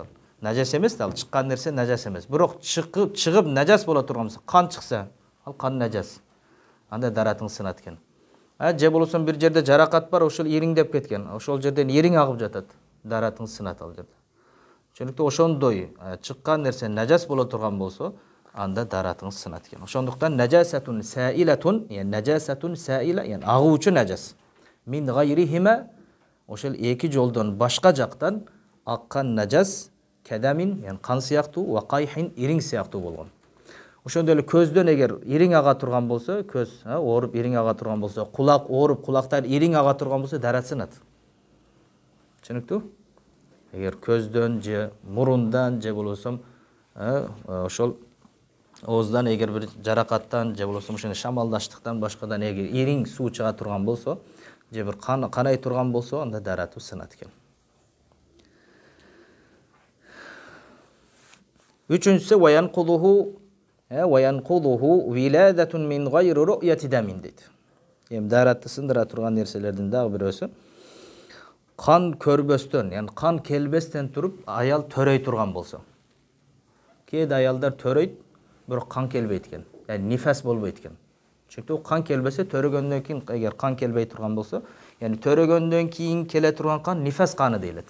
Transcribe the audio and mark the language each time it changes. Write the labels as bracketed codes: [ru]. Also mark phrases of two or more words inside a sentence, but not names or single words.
[ky] Нажас эмес да, ал чыккан нерсе нажас эмес. Бирок чыгып нажас боло турган болсо, кан чыкса, ал кан нажас. Анда даратың сынат экен. Же болсо бир жерде жаракат бар, ошол ириңдеп кеткен. Ошол жерден ириң агып жатат. Даратың сынат ал жерде. Чөнүктүү ошондой чыккан нерсе нажас боло турган болсо, анда даратың сынат экен. Ошондуктан [ar] نجاسة سائلة، نجاسة سائلة, [ky] агуучу нажас. [ar] من غيرهما, [ky] ошол эки жолдон башка жактан аккан нажас кадамин, кан сыяктуу, [ar] وقيح, [ky] ириң сыяктуу болгон. Ошондой эле көздөн эгер ириң ага турган болсо, көз ооруп ириң ага турган болсо, кулак ооруп кулактан ириң ага турган болсо, дара сынат. Түшүнүктүү? Эгер көздөн же мурундан же болсо ошол ооздан эгер бир жаракаттан же болсо ошондой шамалдаштыктан башкадан эгер ириң суу чыга турган болсо, же бир канай турган болсо, анда даратуу сынат экен. Үчүнчүсү [ar] وَيَنْقُضُهُ وِلَادَةٌ مِنْ غَيْرِ رُؤْيَةِ دَمٍ [ky] дейт. Даратты сындыра турган нерселердин дагы бирөөсү кан көрбөстөн, кан келбестен туруп аял төрөй турган болсо. Кээде аялдар төрөйт, бирок кан келбейт экен. Нифас болбойт экен. Чөнтү кан келбесе, төрөгөндөн кийин эгер кан келбей турган болсо, төрөгөндөн кийин келе турган кан нифас каны дейилет.